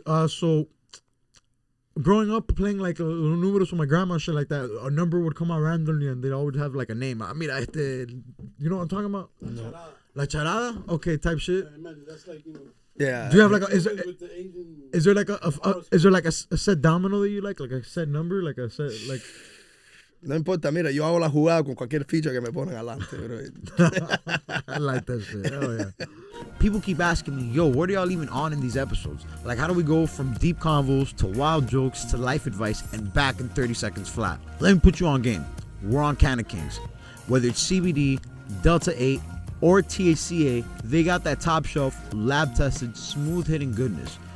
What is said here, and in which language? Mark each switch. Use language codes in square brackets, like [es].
[en] So growing up playing like little números with my grandma and shit like that, a number would come out randomly and they'd always have like a name. I mean, you know what I'm talking about? No. La charada? Okay, type shit. Yeah, imagine, that's like, Yeah. Do you have like With the Asian, is there like a set domino that you like a set number, like a set like? [es] No importa, mira, yo hago la jugada con cualquier ficha que me ponen adelante, bro. [en] I like that shit. Oh yeah. People keep asking me, yo, what are y'all even on in these episodes? Like, how do we go from deep convos to wild jokes to life advice and back in 30 seconds flat? Let me put you on game. We're on Canna Kings. Whether it's CBD, Delta 8, or THCA, they got that top shelf, lab tested, smooth hitting goodness.